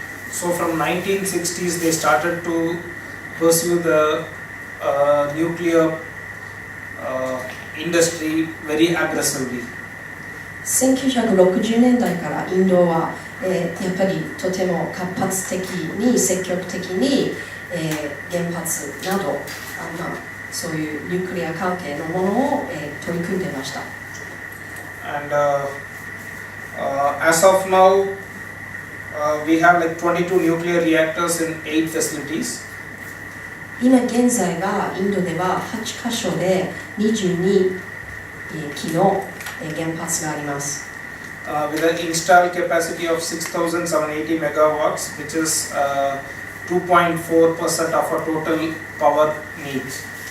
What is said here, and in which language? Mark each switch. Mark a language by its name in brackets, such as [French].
[English] So from 1960s they started to pursue the nuclear industry very aggressively. [Japanese] 1960年代からインドは、やっぱりとても活発的に積極的に、原発などそういうニュークリア関係のものを、取り組んでいました。 [English] And as of now, we have like 22 nuclear reactors in 8 facilities. [Japanese] 今現在はインドでは8カ所で22基の原発があります。 [English] With an installed capacity of 6,780 megawatts, which is 2.4% of our total power needs.